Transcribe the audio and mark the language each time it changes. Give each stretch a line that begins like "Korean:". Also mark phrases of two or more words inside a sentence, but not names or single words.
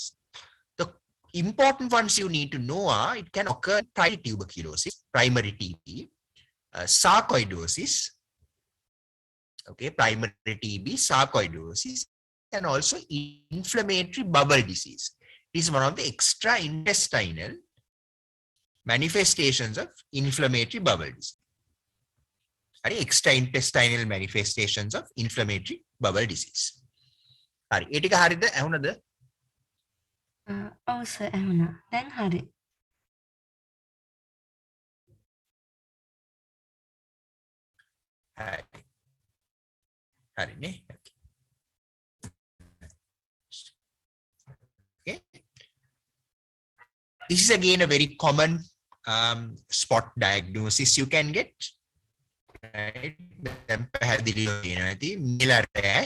English: The important ones you need to know are it can occur primary tuberculosis, primary TB, sarcoidosis, okay, primary TB, sarcoidosis, and also inflammatory bowel disease. It is one of the extra-intestinal manifestations of inflammatory bowel disease. Extra-intestinal manifestations of inflammatory bowel disease.
Sinhala: හරි, ඉතින් හරිද ඇහුණද? ඔව් සර් ඇහුණා. දැන් හරි. Hari. හරි නේ?
English: Okay. This is again a very common spot diagnosis you can get. Right, malar rash.